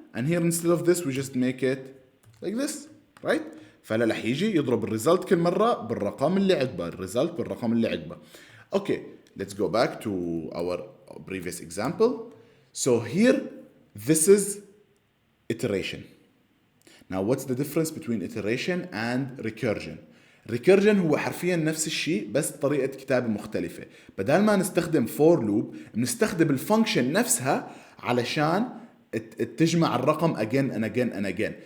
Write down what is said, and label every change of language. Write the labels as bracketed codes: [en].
[en] and here instead of this we just make it like this, right? [ar] فهلا رح يجي يضرب الريزلت كل مرة بالرقم اللي عقبه، الريزلت بالرقم اللي عقبه. [en] Okay, let's go back to our previous example. So here, this is iteration. Now what's the difference between iteration and recursion? [ar] recursion هو حرفيا نفس الشيء بس طريقة كتابة مختلفة. بدل ما نستخدم for loop بنستخدم الفانكشن نفسها علشان تجمع الرقم [en] again and again and again.